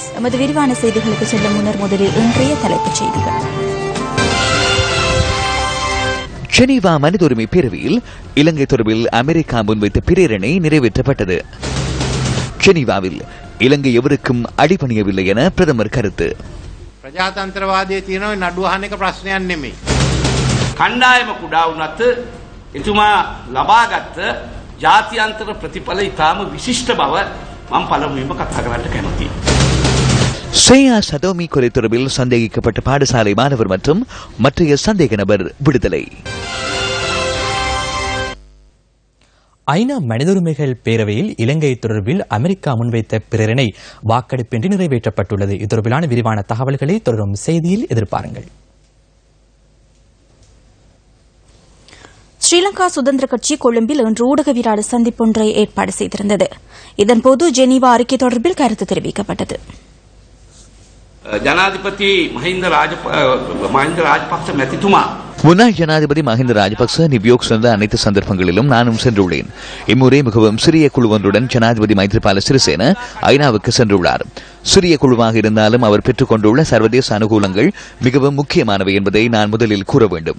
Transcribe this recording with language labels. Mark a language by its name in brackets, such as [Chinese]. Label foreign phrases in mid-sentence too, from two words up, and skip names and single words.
[Tamil] எமது விரிவான செய்திகளுக்கு செல்லும் முன்னர் முதலில் இன்றைய தலைப்புச் செய்திகள். ஜெனீவா மனித உரிமை பேரவையில் இலங்கை தொடர்பில் அமெரிக்கா முன்வைத்த பிரேரணை நிறைவேற்றப்பட்டது. ஜெனீவாவில் இலங்கை எவருக்கும் அடிபணியவில்லை என பிரதமர் கருத்து. [Sinhala] ප්‍රජාතන්ත්‍රවාදයේ තියෙන නඩුවහන එක ප්‍රශ්නයක් නෙමෙයි. කණ්ඩායම කුඩා වුණත් එතුමා ලබාගත් ජාත්‍යන්තර ප්‍රතිඵල ඉතාම විශිෂ්ට බව මම පළමුවෙන්ම කතා කරන්න කැමතියි. [Tamil] சேயா சதோமி கொலை தொடர்பில் சந்தேகிக்கப்பட்ட பாடசாலை மாணவர் மற்றும் மற்றைய சந்தேக நபர் விடுதலை. ஐநா மனித உரிமைகள் பேரவையில் இலங்கை தொடர்பில் அமெரிக்கா முன்வைத்த பிரேரணை வாக்கெடுப்பின்றி நிறைவேற்றப்பட்டுள்ளது. இது தொடர்பிலான விரிவான தகவல்களை தொடரும் செய்தியில் எதிர்பாருங்கள். ஸ்ரீலங்கா சுதந்திர கட்சி கொழும்பில் இன்று ஊடகவியலாளர் சந்திப்பொன்றை ஏற்பாடு செய்திருந்தது. இதன்போது ஜெனீவா அறிக்கை தொடர்பில் கருத்து தெரிவிக்கப்பட்டது. [Sinhala] ජනාධිපති මහින්ද රාජපක්ෂ මැතිතුමා [Tamil] முன்னாள் ஜனாதிபதி மஹிந்த ராஜபக்ச நியூயோர்க் சென்ற அனைத்து சந்தர்ப்பங்களிலும் நானும் சென்றுள்ளேன். இம்முறை மிகவும் சிறிய குழு ஒன்றுடன் ஜனாதிபதி மைத்ரிபால சிறிசேன ஐநாவுக்கு சென்றுள்ளார். சிறிய குழுவாக இருந்தாலும் அவர் பெற்றுக் கொண்டுள்ள சர்வதேச அனுகூலங்கள் மிகவும் முக்கியமானவை என்பதை நான் முதலில் கூற வேண்டும்.